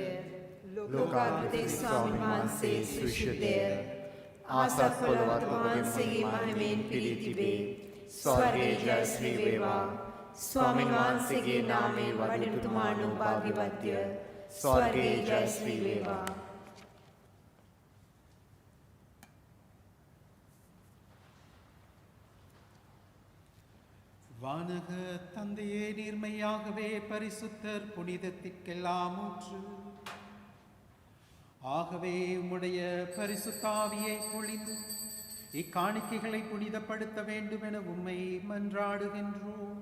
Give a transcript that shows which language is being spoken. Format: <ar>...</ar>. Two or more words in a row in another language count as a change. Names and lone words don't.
<si>ලෝකාධිපති ස්වාමීන් වහන්සේ සුවිශුද්ධය. ආසත් පොළොවත් ඔබගේ මහිමයෙන් පිරී තිබේ. ස්වර්ගයේ ජය ශ්‍රී වේවා. ස්වාමීන් වහන්සේගේ නාමයේ වඩිනතුමාණෝ භාග්‍යවත්ය. ස්වර්ගයේ ජය ශ්‍රී වේවා.</si> <ta>வானக தந்தையே நீர்மையாகவே பரிசுத்தர் புனிதத்திற்கெல்லாம் ஊற்று. ஆகவே உம்முடைய பரிசுத்தாவியை பொழிந்து இக்காணிக்கைகளை புனிதப்படுத்த வேண்டும் என உம்மை மன்றாடுகின்றோம்.</ta>